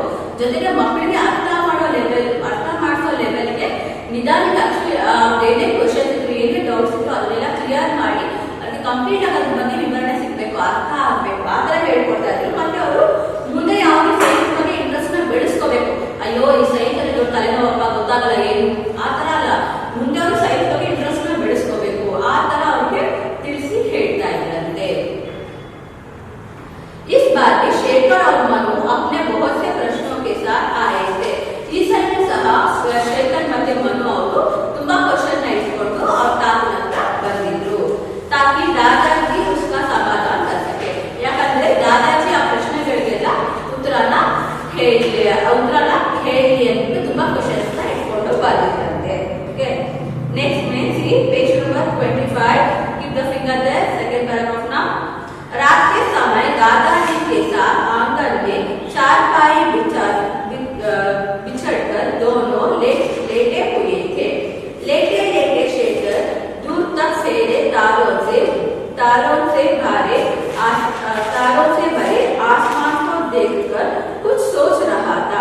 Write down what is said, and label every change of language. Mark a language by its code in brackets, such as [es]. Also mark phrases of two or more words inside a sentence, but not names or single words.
[kn] ಜೊತೆಗೆ ಮಕ್ಕಳಿಗೆ ಅರ್ಥ ಮಾಡಿಸೋ ಲೆವೆಲ್ಗೆ ನಿಧಾನಕ್ಕೆ ಏನೇ ಕ್ವಶನ್ಸ್ ಇದ್ರು, ಏನೇ ಡೌಟ್ಸ್ ಇದ್ರು ಅದನ್ನೆಲ್ಲ ಕ್ಲಿಯರ್ ಮಾಡಿ ಅದಕ್ಕೆ ಕಂಪ್ಲೀಟ್ ಆಗಿ ಅದ್ರ ಬಗ್ಗೆ ವಿವರಣೆ ಸಿಗ್ಬೇಕು, ಅರ್ಥ ಆಗ್ಬೇಕು ಆ ತರ ಹೇಳ್ಕೊಡ್ತಾ ಇದ್ರು. ಮತ್ತೆ ಅವರು ಮುಂದೆ ಯಾವಾಗ ಸೈನ್ಸ್ ಬಗ್ಗೆ ಇಂಟ್ರೆಸ್ಟ್ ನ ಬೆಳೆಸ್ಕೋಬೇಕು. ಅಯ್ಯೋ ಈ ಸೈನ್ಸ್ ಅಲ್ಲಿ ತಲೆನೋವಪ್ಪ ಗೊತ್ತಾಗಲ್ಲ ಏನು ಆ ತರ ಅಲ್ಲ, ಮುಂದೆ ಅವರು ಸೈನ್ಸ್ ಬಗ್ಗೆ ಇಂಟ್ರೆಸ್ಟ್ ನ ಬೆಳೆಸ್ಕೋಬೇಕು ಆ ತರ ಅವ್ರಿಗೆ ತಿಳಿಸಿ ಹೇಳ್ತಾ ಇದ್ರಂತೆ. [hi] इस बार भी शेखर और मनु अपने बहुत से प्रश्नों के साथ आए थे. [kn] ಈ ಸಲ ಸಹ ಶೇಖರ್ ಮತ್ತೆ ಮನು ಅವರು ತುಂಬಾ ಕ್ವಶನ್ ಇಟ್ಕೊಂಡು ಅವ್ರ ತಾತನ ಹತ್ರ ಬಂದಿದ್ರು. [hi] ताकि दादाजी उसका समाधान कर सके. [kn] ಯಾಕಂದ್ರೆ ದಾದಾಜಿ ಆ ಪ್ರಶ್ನೆಗಳಿಗೆಲ್ಲ ಉತ್ತರನ ಹೇಳಿ ಅಂತ ತುಂಬಾ ಕ್ವಶನ್ಸ್ ನ ಇಟ್ಕೊಂಡು ಬಂದಿದ್ರಂತೆ. [en] Okay, next means ಈ page number 25. Keep the finger there. Second paragraph now. [hi] रात के समय दादाजी के साथ आंगन में चारपाई बिछड़कर दोनों लेटे हुए थे. लेटे लेटे शेखर दूर तक फैले तारों से भरे आसमान को देखकर कुछ सोच रहा था.